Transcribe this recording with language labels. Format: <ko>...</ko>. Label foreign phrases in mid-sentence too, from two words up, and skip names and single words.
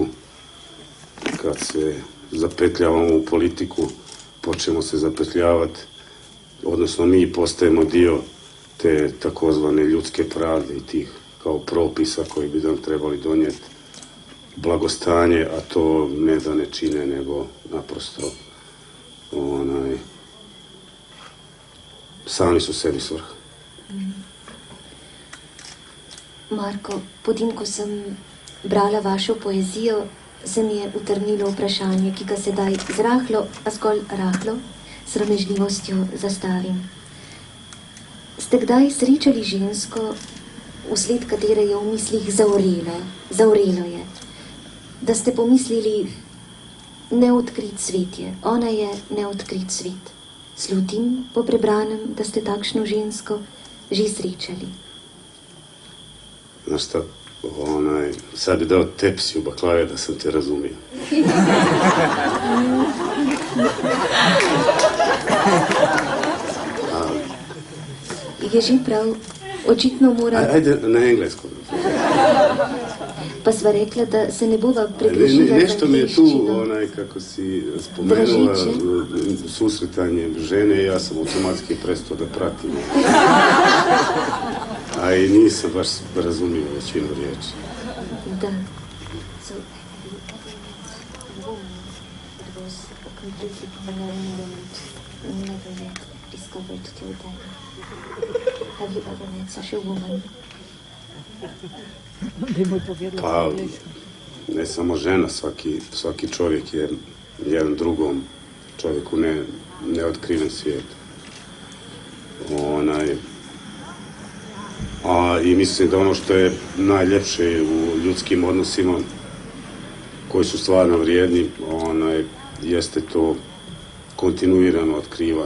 <hr>Kad se zapetljavamo u politiku, počnemo se zapetljavati, odnosno mi postajemo dio te takozvane ljudske pravde i tih kao propisa koji bi nam trebali donijeti blagostanje, a to ne da ne čine, nego naprosto sami su sebi svrha.</hr> <sl>Marko, potem ko sem brala vašo poezijo, se mi je utrnilo vprašanje, ki ga sedaj z rahlo, a zgolj rahlo, sramežljivostjo zastavim. Ste kdaj srečali žensko, vsled katere je v mislih zaorelo je, da ste pomislili, neodkrit svet je, ona je neodkrit svet. Slutim po prebranem, da ste takšno žensko že srečali.</sl> <hr>Znaš šta, sad bi dao tepsiju baklave da sam te razumio.</hr> <sl>Je že prav, očitno mora...</sl> <hr>Ajde na engleskom.</hr> <sl>Pa sva rekla, da se ne bova pregrešila za</sl> <hr>nešto mi je tu,</hr> <sl>angleščino.</sl> <hr>kako si spomenula, susretanje žene, ja sam automatski prestao da pratim. A i nisam baš razumio većinu riječi. Da.</hr> <en>So, have you ever met a woman that was a completely benevolent, never yet discovered till then? Have you ever met such a woman?</en> <hr>Pa, ne samo žena, svaki čovjek je jedan drugom čovjeku neotkriven svijet. I mislim da ono što je najljepše u ljudskim odnosima, koji su stvarno vrijedni, jeste to kontinuirano otkrivanje.</hr>